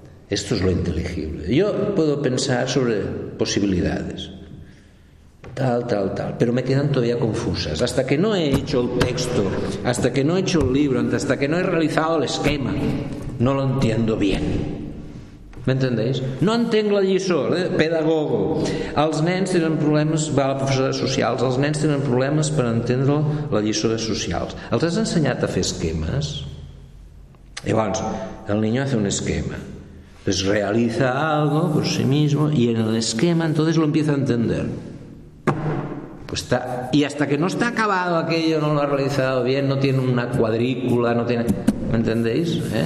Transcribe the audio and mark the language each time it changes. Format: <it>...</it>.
<es>Esto es lo inteligible. Yo puedo pensar sobre posibilidades, tal, tal, tal, pero me quedan todavía confusas. Hasta que no he hecho el texto, hasta que no he hecho el libro, hasta que no he realizado el esquema, no lo entiendo bien. ¿Me entendéis?</es> <ca>No entenc la lliçó, pedagogo. Els nens tenen problemes, va la professora de socials, els nens tenen problemes per entendre la lliçó de socials. Els has ensenyat a fer esquemes?</ca> <es>Llavors, el niño hace un esquema, pues realiza algo por sí mismo y en el esquema entonces lo empieza a entender. Pues está, y hasta que no está acabado aquello, no lo ha realizado bien, no tiene una cuadrícula, no tiene... ¿Me entendéis?</es>